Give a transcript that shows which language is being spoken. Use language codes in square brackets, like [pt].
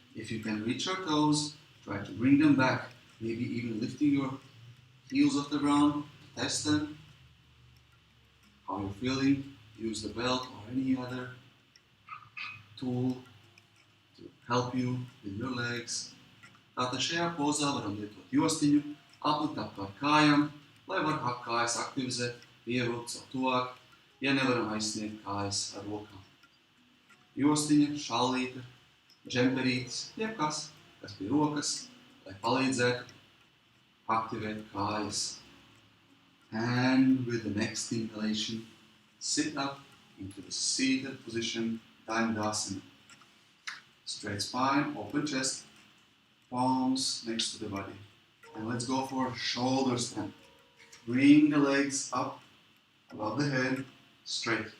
[en] If you can reach your toes, try to bring them back. Maybe even lifting your heels off the ground to test them. How you're feeling. Use the belt or any other tool to help you with your legs. [lv] Tātad šajā pozā varam lietot jostiņu, aplikt apkārt kājām, lai var kājas aktivizēt, pievilkt sev tuvāk, ja nevaram aizsniegt kājas ar rokām. Jostiņa, šallīte, džemperītes, jebkas, kas pie rokas, lai palīdzētu aktivēt kājas. [en] And with the next inhalation, sit up into the seated position, Vinyasa. Straight spine, open chest, palms next to the body. And let's go for shoulder stand. Bring the legs up above the head, straight.